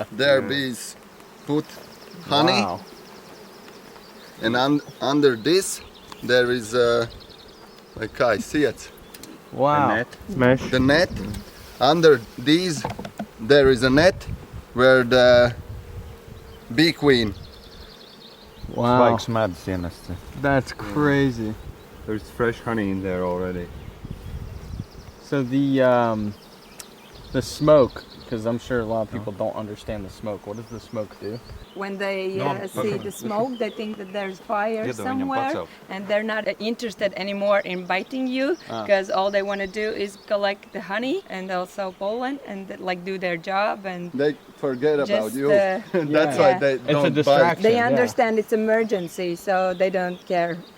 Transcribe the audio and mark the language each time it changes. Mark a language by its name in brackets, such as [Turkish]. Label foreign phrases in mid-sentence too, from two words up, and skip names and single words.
[English] there bees put honey, Wow. and under this there is like I see it, Wow. net. Mesh. the net. Under these there is a net where the bee queen. Wow. [Latvian] Svaigs medus ienests. [English] That's crazy. There's fresh honey in there already. So the smoke, because I'm sure a lot of people don't understand the smoke. What does the smoke do? When they see the smoke, they think that there's fire [Latvian] Iedo viņam [English] somewhere, [Latvian] pacelt. [English] and they're not interested anymore in biting you, because all they want to do is collect the honey and also pollen and like do their job. And They forget about just you. That's Yeah. why they It's a don't bite. distraction. they Yeah. understand it's emergency, so they don't care if